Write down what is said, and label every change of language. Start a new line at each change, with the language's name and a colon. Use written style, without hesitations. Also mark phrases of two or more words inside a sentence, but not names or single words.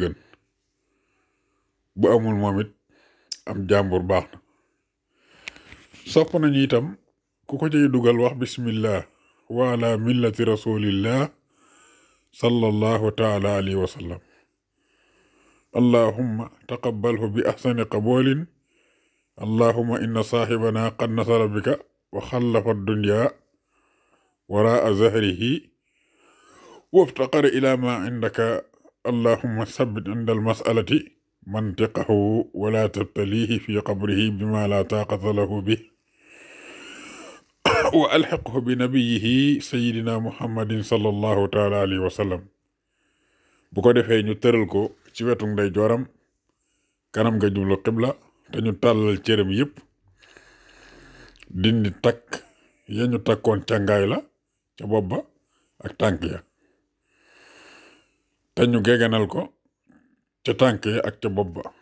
Wolof: gën bu amul moom it am jàmbur baax na sopp nañu itam ku ko cay dugal wax
Arabic: بسم الله وعلى ملة رسول الله صلى الله تعالى عليه وسلم اللهم تقبله بأحسن قبول اللهم إن صاحبنا قد نزل بك وخلف الدنيا وراء ظهره وافتقر إلى ما عندك اللهم ثبت عند المسألة منطقه ولا تبتله في قبره بما لا طاقة له به وألحقه بنبيه سيدنا محمد صلى الله تعالى عليه وسلم
Wolof: bu ko defee ñu tëral ko ci wetu ndey jooram kanam nga jublu xibla te ñu tàllal cëram yépp dindi takk ya ñu takkoon càngaay la ca bopp ba ak tànk ya te ñu geganal ko ca tànk ya ak ca bopp ba